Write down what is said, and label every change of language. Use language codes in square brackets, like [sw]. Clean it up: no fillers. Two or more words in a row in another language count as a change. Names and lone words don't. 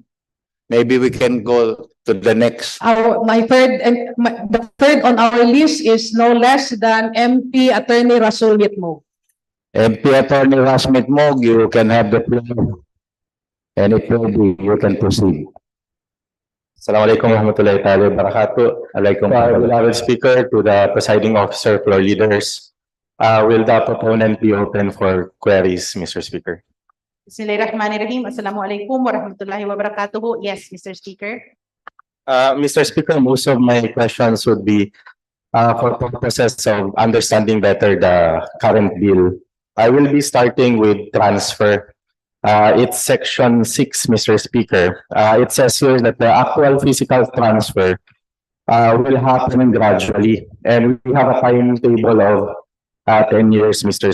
[en] Maybe we can go to the next. The third on our list is no less than MP Attorney Rasul Yitmog. MP Attorney Rasmit Mog, you can have the floor. And if you can proceed. [ar] السلام عليكم ورحمة الله وبركاته. [en] Alaikum beloved Speaker, to the presiding officer, floor leaders. Will the proponent be open for queries, Mr. Speaker? [ar] بسم الله الرحمن الرحيم. السلام عليكم ورحمة الله وبركاته. [en] Yes, Mr. Speaker. Mr. Speaker, most of my questions would be for purposes of understanding better the current bill. I will be starting with transfer. It's section 6, Mr. Speaker. It says here that the actual physical transfer will happen gradually, and we have a timetable of 10 years, Mr.